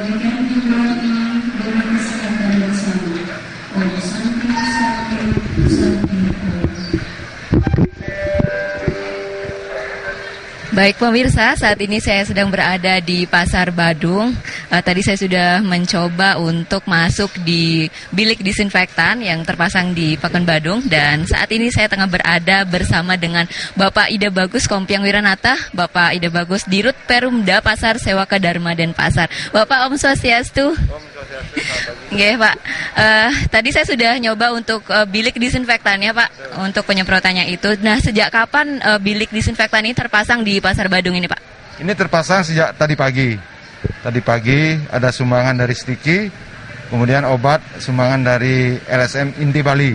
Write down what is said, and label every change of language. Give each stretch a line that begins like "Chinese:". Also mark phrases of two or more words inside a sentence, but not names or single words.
Indonesian: Baik pemirsa, saat ini saya sedang berada di Pasar Badung. Tadi saya sudah mencoba untuk masuk di bilik disinfektan yang terpasang di Pakuan Badung. Dan saat ini saya tengah berada bersama dengan Bapak Ida Bagus Kompiang Wiranata, Bapak Ida Bagus Dirut Perumda Pasar Sewaka Dharma Denpasar. Bapak Om Swastiastu. Nggih Pak, tadi saya sudah nyoba untuk bilik disinfektannya Pak, untuk penyemprotannya itu. Nah sejak kapan bilik disinfektan ini terpasang di Pasar Badung ini Pak? Ini terpasang sejak tadi pagi. Tadi pagi ada sumbangan dari Stiki, kemudian obat sumbangan dari LSM Inti Bali.